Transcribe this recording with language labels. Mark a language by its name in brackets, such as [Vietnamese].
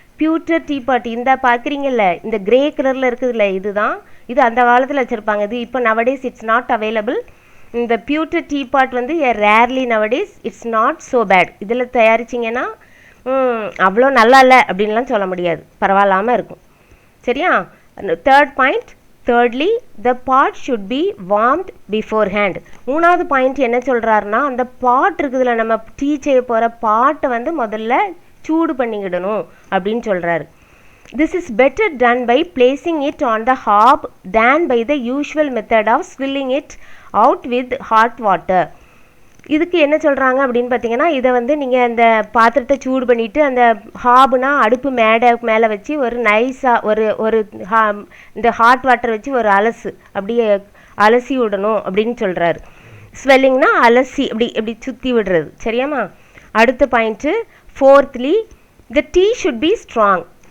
[Tamil] Future tea பாட் இந்த பார்க்குறீங்கல்ல, இந்த grey கலரில் இருக்குதுல்ல, இதுதான் இது அந்த காலத்தில் வச்சுருப்பாங்க. இது இப்போ [English] Nowadays it's not available. இந்த pewter tea pot வந்து rarely nowadays, it's not so bad. [Tamil] இதில் தயாரிச்சிங்கன்னா அவ்வளோ நல்லா இல்லை அப்படின்லாம் சொல்ல முடியாது, பரவாயில்லாமல் இருக்கும். சரியா? [English] Third point, thirdly the pot should be warmed beforehand. [Tamil] மூணாவது பாயிண்ட் என்ன சொல்கிறாருன்னா, அந்த பாட் இருக்குதுல்ல, நம்ம டீ செய்ய போகிற பாட்டை வந்து முதல்ல சூடு பண்ணிக்கிடணும் அப்படின்னு சொல்கிறாரு. [English] This is better done by placing it on the hob than by the usual method of swilling it out with hot water. [Tamil] இதுக்கு என்ன சொல்கிறாங்க அப்படின்னு பார்த்தீங்கன்னா, இதை வந்து நீங்கள் அந்த பாத்திரத்தை சூடு பண்ணிவிட்டு அந்த ஹாப்னா அடுப்பு மேலே வச்சு ஒரு நைஸாக ஒரு இந்த ஹாட் வாட்டர் வச்சு ஒரு அப்படியே அலசி விடணும் அப்படின்னு சொல்கிறாரு. ஸ்வெல்லிங்னா அலசி எப்படி சுற்றி விடுறது. சரியாம்மா? அடுத்த point, [English] Fourthly the tea should be strong.